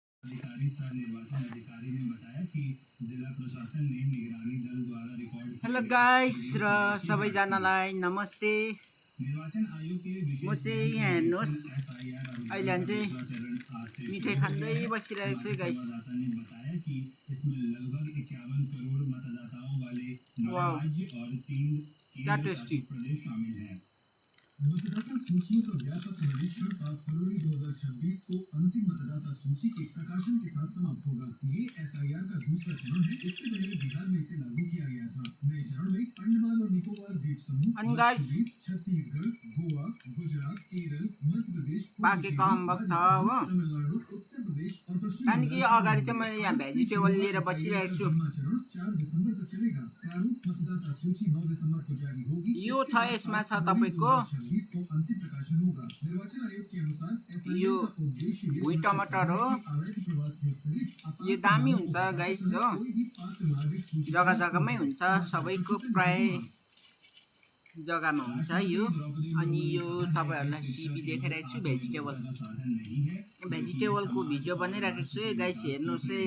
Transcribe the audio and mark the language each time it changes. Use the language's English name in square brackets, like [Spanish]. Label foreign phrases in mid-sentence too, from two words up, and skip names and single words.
[Hindi] अधिकारी सह निर्वाचन अधिकारी ने बताया कि जिला प्रशासन ने निगरानी दल द्वारा रिकॉर्ड [English] hello guys [Nepali] र सबैजनालाई नमस्ते। [Hindi] निर्वाचन आयोग के [Nepali] म चाहिँ यहाँ हेर्नुहोस् अहिले चाहिँ मिठाई खाँदै बसिरहेको छु गाइस। [Hindi] ने बताया कि इसमें लगभग 51 करोड़ मतदाताओं वाले 9 वाओ राज्य और 3 [Nepali] क्या टेस्टी। [Hindi] प्रदेश शामिल हैं। मतदाता सूचियों का व्यापक सर्वेक्षण 7 फरवरी 2026 को अंतिम मतदाता सूची के प्रकाशन के साथ समाप्त होगा। ये एसआईआर का दूसरा चरण है। इससे पहले बिहार में इसे लागू किया गया था। नए चरण में अंडमान और निकोबार द्वीप समूह, छत्तीसगढ़, गोवा, गुजरात, केरल, मध्य प्रदेश, [Nepali] बाँकी काम भएको छ हो। [Hindi] तमिलनाडु, उत्तर प्रदेश और पश्चिम [Nepali] त्यहाँदेखि अगाडि चाहिँ मैले यहाँ भेजिटेबल लिएर बसिरहेको छु। [Hindi] चरण 4 दिसंबर तक चलेगा। प्रारूप मतदाता सूची 9 दिसंबर को जारी होगी। [Nepali] यो छ, यसमा छ तपाईँको [Hindi] को अंतिम प्रकाशन होगा। निर्वाचन आयोग के अनुसार [Nepali] यो भुइँ टमाटर हो। यो दामी हुन्छ गाइस हो, जग्गा जग्गामै हुन्छ, सबैको प्राय जग्गामा हुन्छ यो। अनि यो तपाईँहरूलाई सिबी देखाइरहेको छु भेजिटेबलको भिडियो बनाइराखेको छु है गाइस, हेर्नुहोस् है।